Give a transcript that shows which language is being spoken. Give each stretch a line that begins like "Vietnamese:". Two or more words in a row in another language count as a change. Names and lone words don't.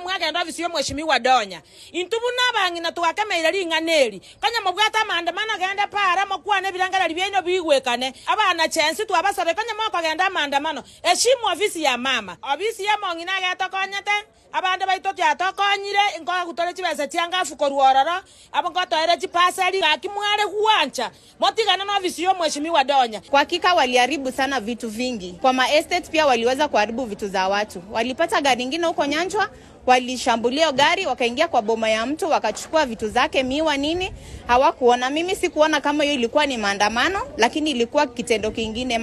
Gusii: mwagenda ofisi yo mheshimiwa Donya intubu nabangina tugakemeira ringaneri kanya mubwata amandamano agenda para mokwane birangara libyeno bigwekane abana chance twabasabe kanya moko agenda amandamano eshimu ofisi ya mama ofisi ya mongina agatokonyete abande baito tyatokonyire ingoga gutore chibese cyangafu koruororo abangotoere chipasari akimware huancha motigana na ofisi yo mheshimiwa Donya.
Swahili: Kwa hakika waliharibu sana vitu vingi. Kwa ma estate pia waliweza kuharibu vitu za watu. Walipata gari nyingine huko Nyanchwa, walishambulia gari, wakaingia kwa boma ya mtu, wakachukua vitu zake, miwa nini, hawakuona. Mimi sikuona kama hiyo ilikuwa ni maandamano, lakini ilikuwa kitendo kingine.